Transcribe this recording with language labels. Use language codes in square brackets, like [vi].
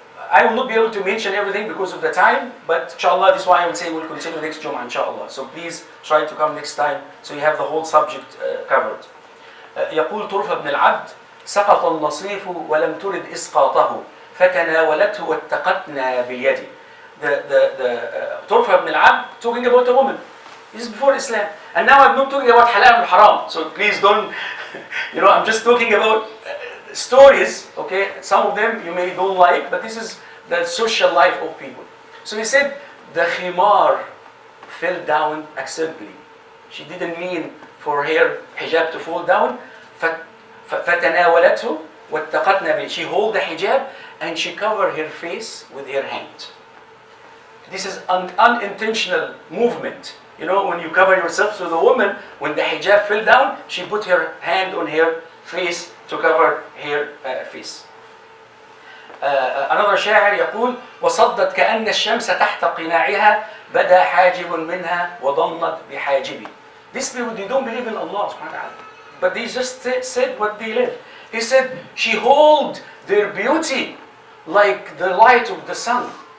[en] I will not be able to mention everything because of the time, but inshallah this is why I will say we'll continue next Jum'ah inshallah. So please try to come next time so you have the whole subject covered. [ar] يقول طرفة بن العبد: سقط النصيف ولم ترد إسقاطه فتناولته واتقتنا باليد. [en] The طرفة بن العبد talking about a woman. This is before Islam. And now I'm not talking about halal and haram. So please don't, I'm just talking about stories, okay? Some of them you may don't like, but this is the social life of people. So he said, the khimar fell down accidentally. She didn't mean for her hijab to fall down. [ar] فَتَنَاوَلَتْهُ وَاتَّقَتْنَا بِهِ. [en] She hold the hijab and she covered her face with her hand. This is an unintentional movement. When you cover yourself with a woman, when the hijab fell down, she put her hand on her face to cover her face. Another [ar] شاعر يقول: وصدت كأن الشمس تحت قناعها بدا حاجب منها وضنت بحاجبي. [en] These people, they don't believe in Allah subhanahu wa ta'ala, but they just said what they live. He said, she hold their beauty like the light of the sun.